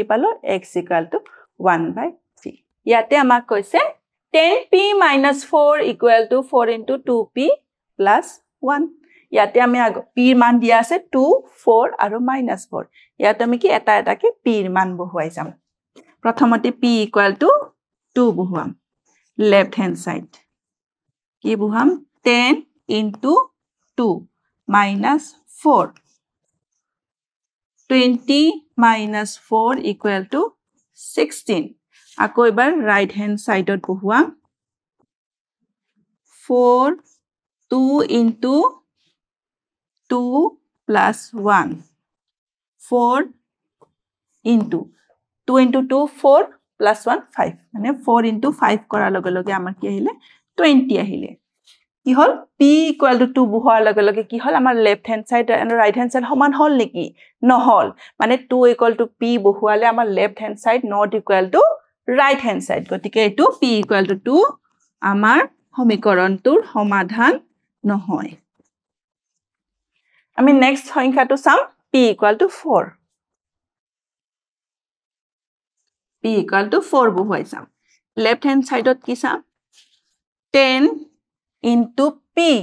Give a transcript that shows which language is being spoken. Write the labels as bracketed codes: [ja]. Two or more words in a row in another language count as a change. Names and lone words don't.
[as] পালো [en] x equal to 1/3 [as] ইয়াতে আমাক কৈছে [en] 10p minus 4 equal to 4 into 2p plus 1 [as] ইয়াতে আমি p মান দিয়া আছে 2 4 আৰু -4 ইয়াতে আমি কি এটাকে p মান বহুৱাই যাম প্ৰথমতে [en] p equal to 2 [as] বহুৱাম [en] left hand side [as] কি বহুৱাম [en] 10 into 2 minus 4. 20 minus 4 equal to 16. [as] আকৌ এবাৰ [en] right hand side [as] ত বহুৱাম. [en] 4, 2 into 2 plus 1. 4 into 2 into 2, 4 plus 1, 5. [as] মানে [en] 4 into 5 [as] কৰাৰ লগে লগে আমাৰ কি আহিলে 20 আহিলে কি হল [en] p equal to 2 [as] বহোৱাৰ লগে লগে কি হল আমাৰ [en] left hand side [as] আৰু [en] right hand side [as] সমান হল নেকি নহল মানে [en] 2 equal to p [as] বহোৱালে আমাৰ [en] left hand side not equal to right hand side [as] গতিকে এটো [en] p equal to 2 [as] আমাৰ সমীকৰণটোৰ সমাধান নহয় আমি নেক্সট সংখ্যাটো চাম [en] p equal to 4 p equal to 4 [as] বহুৱাই চাম [en] left hand sideত [as] কি চাম [en] 10 into p